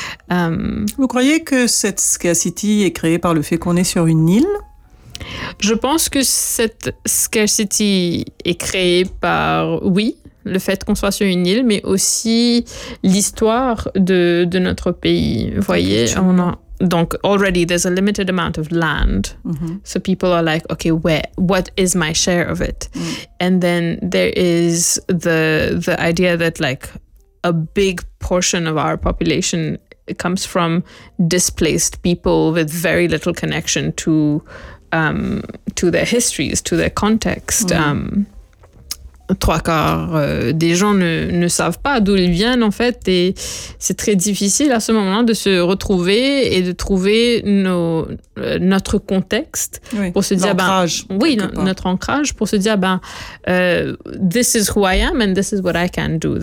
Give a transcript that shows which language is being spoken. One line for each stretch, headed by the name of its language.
French: Vous croyez que cette scarcity est créée par le fait qu'on est sur une île? Je pense que cette scarcity est créée par, oui, le fait qu'on soit sur une île, mais aussi l'histoire de notre pays. Vous voyez, on a... Donc,
English: already, there's a limited amount of land. Mm-hmm. So people are like, okay, where, what is my share of it? Mm. And then there is the idea that, like, a big portion of our population comes from displaced people with very little connection to their histories, to their context. Mm.
French: Trois quarts des gens ne savent pas d'où ils viennent, en fait, et c'est très difficile à ce moment-là de se retrouver et de trouver notre contexte, oui, pour se dire, ben, oui, notre ancrage, pour se dire, ben,
English: this is who I am and this is what I can do.